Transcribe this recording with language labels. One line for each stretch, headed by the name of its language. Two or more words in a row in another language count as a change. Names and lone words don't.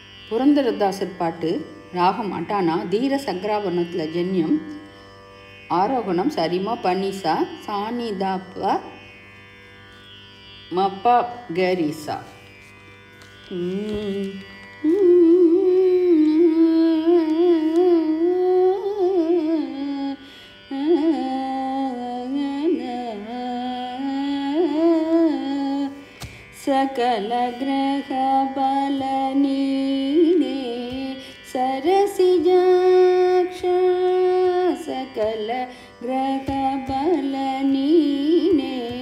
Tamil: புரந்தரதாசர் பாட்டு. ராகம் அட்டானா. தீர சக்ராவர்ணத்தில் ஜன்யம். ஆரோகணம் சரிமா பனிசா சானிதாப்பா மப்பா கேரிசா.
Kannada: ಸಕಲ ಗ್ರಹ ಬಲ ನೀನೆ ಸರಸಿಜಾಕ್ಷ ಸಕಲ ಗ್ರಹ ಬಲ ನೀನೆ